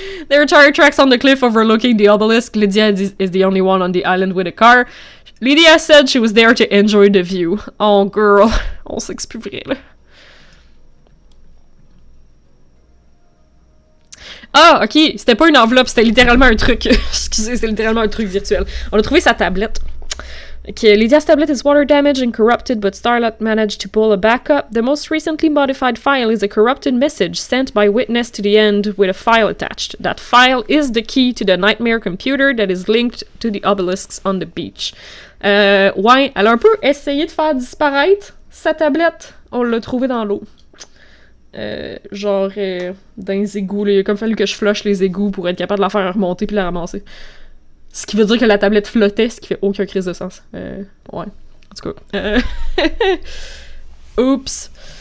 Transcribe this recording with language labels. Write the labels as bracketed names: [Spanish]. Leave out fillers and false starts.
[English] There are tire tracks on the cliff overlooking the obelisk. Lydia is the only one on the island with a car. Lydia said she was there to enjoy the view. Oh girl, [French] on sait que c'est plus vrai là. Ah, ok, c'était pas une enveloppe, c'était littéralement un truc. Excusez, c'est littéralement un truc virtuel. On a trouvé sa tablette. [English] Okay, Lydia's tablet is water damaged and corrupted, but Starlight managed to pull a backup. The most recently modified file is a corrupted message sent by Witness to the end with a file attached. That file is the key to the nightmare computer that is linked to the obelisks on the beach. [French] Ouais, elle a un peu essayé de faire disparaître sa tablette. On l'a trouvée dans l'eau. Genre, dans les égouts, là. Il a comme fallu que je flush les égouts pour être capable de la faire remonter puis la ramasser. Ce qui veut dire que la tablette flottait, ce qui fait aucun crise de sens. Ouais. En tout cas. Oups.